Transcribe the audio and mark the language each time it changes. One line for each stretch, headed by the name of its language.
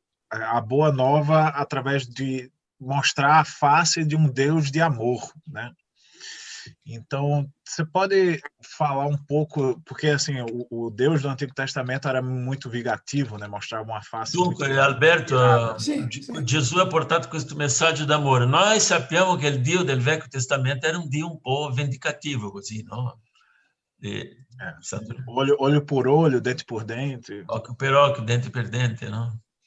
Portuguese: A boa nova através de mostrar a face de um Deus de amor, né? Então, você pode falar um pouco, porque assim, o Deus do Antigo Testamento era muito vingativo, né? Mostrava uma face
Italian: Dunque,
Portuguese: muito Alberto,
Italian: Sì. Gesù ha portato questo messaggio d'amore. Noi sappiamo che il Dio del Vecchio Testamento era un Dio un po' vendicativo, così, no?
Portuguese: olho por olho, dente por dente.
Italian: Occhio per occhio, dente per dente, no?